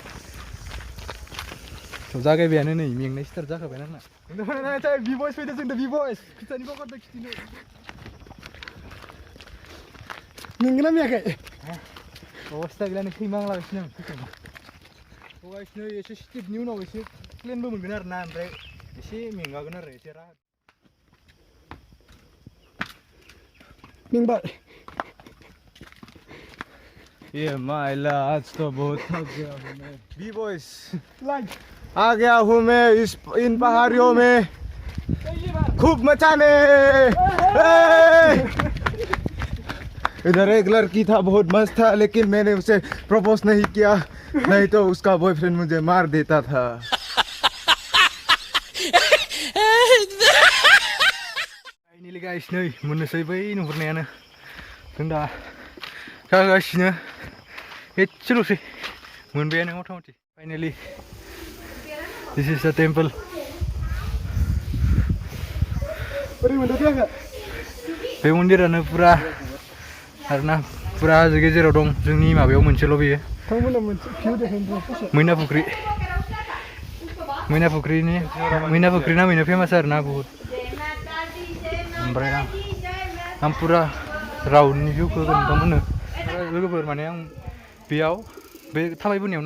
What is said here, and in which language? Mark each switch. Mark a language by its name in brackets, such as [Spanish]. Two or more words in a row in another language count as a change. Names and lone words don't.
[Bodo] जागायबायानो नै मेंनाय स्टार्ट जाखाबाय आंना बि बयस फैदो जोंनो बि बयस खिथानि बागारदो खिथिनो मेंगोना मेयाखै अबस्था गैला नै थैमांलागासिनो आं गाइसनो एसे स्टिपनि उनाव एसे प्लेनबो मोनगोन आरो ना ओमफ्राय एसे मेंगागोन आरो एसे राहा [Hindi] मेंबाय ये माइला आज तो बहुत थक गया हूँ मैं बी बॉयज आ गया हूँ मैं इन पहाड़ियों में खूब मचाने इधर एक लड़की था बहुत मस्त था लेकिन मैंने उसे प्रपोज नहीं किया नहीं तो उसका बॉयफ्रेंड मुझे मार देता था [English] finally guys [Bodo] नै मोननोसै बै नुहुरनायानो जों दा गागासिनो एसेल'सै मोनबायानो मथा मथि [English] finally this is the temple [Bodo] बे मन्दिरानो पुरा आरोना पुरा हाजो गेजेराव दं जोंनि माबायाव मोनसेल' बेयो मैना फुख्रि मैना फुख्रि नामैनो फेमास आरोना बुहुत ओमफ्राय आं पुरा राउन्डनि भिउखौ नोंथांमोननो लोगोफोर माने आं बेयाव बे थाबायबोनायाव